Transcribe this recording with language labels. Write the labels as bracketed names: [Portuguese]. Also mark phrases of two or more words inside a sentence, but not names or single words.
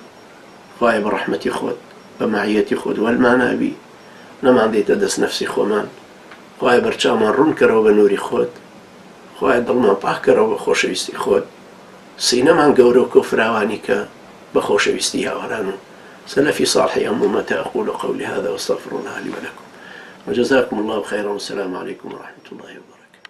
[Central Kurdish] خوایە بە ڕەحمەتی خۆت بە مەعیەتی خۆت وەرمانابی، نەمان دێتە دەست نەفسی خۆمان. خوایە بەرچاومان ڕوون کەرەوە بە نووری خۆت، خوایە دڵمان پاک کەرەوە بە خۆشەویستی خۆت، سینەمان گەورە و کۆفراوانی کە بە خۆشەویستی هاوەران و [Arabic] سلفي صالحي أم أمتي. أقول قولي هذا واستغفر الله لي ولكم وجزاكم الله خيرا والسلام عليكم ورحمة الله وبركاته.